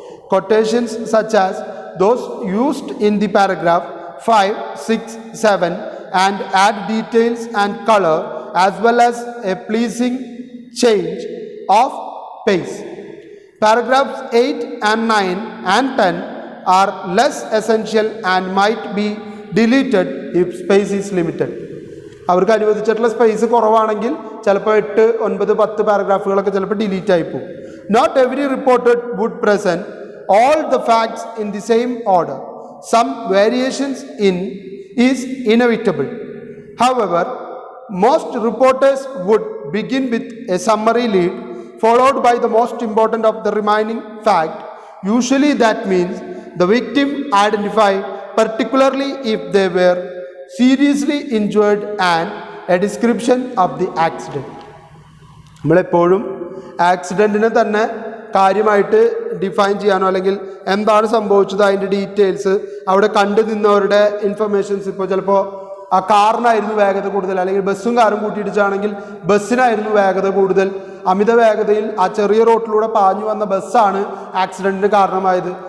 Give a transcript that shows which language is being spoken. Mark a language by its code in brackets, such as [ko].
[en] Quotations such as those used in the paragraph 5, 6, 7 and add details and color as well as a pleasing change of pace. Paragraphs 8 and 9 and 10 are less essential and might be deleted if space is limited. [ml] അവർക്ക് അനുവദിച്ചിട്ടുള്ള space കുറവാണെങ്കിൽ ചിലപ്പോൾ 8, 9, 10 പാരഗ്രാഫുകളൊക്കെ ചിലപ്പോൾ delete ആയി പോകും. [en] Not every reported would present all the facts in the same order. Some variations in is inevitable. However, most reporters would begin with a summary lead followed by the most important of the remaining fact. Usually that means the victim identified, particularly if they were seriously injured, and a description of the accident. [ml] നമ്മളെപ്പോഴും ആക്സിഡൻറ്റിനെ തന്നെ കാര്യമായിട്ട് define ചെയ്യാനോ അല്ലെങ്കിൽ എന്താണ് സംഭവിച്ചത് അതിൻ്റെ details അവിടെ കണ്ടു നിന്നവരുടെ ഇൻഫർമേഷൻസ്, ഇപ്പോൾ ചിലപ്പോൾ ആ കാറിനായിരുന്നു വേഗത കൂടുതൽ, അല്ലെങ്കിൽ ബസ്സും കാറും കൂട്ടിയിടിച്ചാണെങ്കിൽ ബസ്സിനായിരുന്നു വേഗത കൂടുതൽ, അമിത വേഗതയിൽ ആ ചെറിയ റോട്ടിലൂടെ പാഞ്ഞു വന്ന ബസ്സാണ് ആക്സിഡൻറ്റിന് കാരണമായത്.